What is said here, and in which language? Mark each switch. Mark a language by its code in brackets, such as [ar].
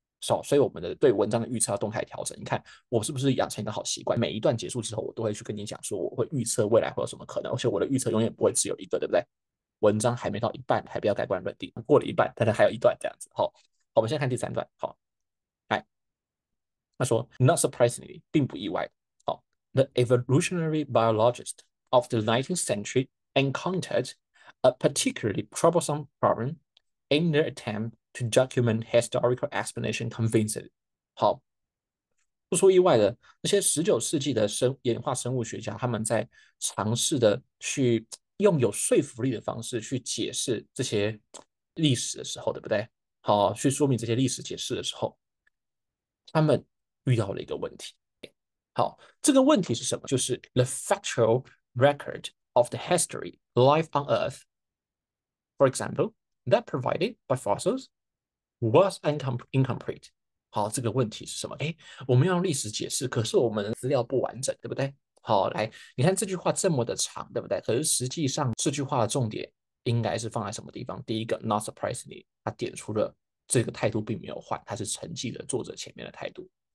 [zh] 所以我们的对文章的预测要动态调整。你看我是不是养成一个好习惯？每一段结束之后，我都会去跟你讲说，我会预测未来会有什么可能，而且我的预测永远不会只有一个，对不对？文章还没到一半，还不要盖棺论定，过了一半，但是还有一段这样子。好，我们现在看第3段。好，来，他说， [en] Not surprisingly， [zh] 并不意外。 [en] 好，The evolutionary biologist of the 19th century encountered a particularly troublesome problem in their attempt to document historical explanation convincingly。 [zh] 好，不出意外的，那些19世纪的演化生物学家，他们在尝试的去用有说服力的方式去解释这些历史的时候，对不对？好，去说明这些历史解释的时候，他们遇到了一个问题。好，这个问题是什么？就是 [en] the factual record of the history life on Earth, for example, that provided by fossils was incomplete。 [zh] 好，这个问题是什么？哎，我们要用历史解释，可是我们的资料不完整，对不对？好，来，你看这句话这么的长，对不对？可是实际上这句话的重点应该是放在什么地方？第一个， [en] not surprisingly， [zh] 他点出了这个态度并没有换，他是承继了作者前面的态度。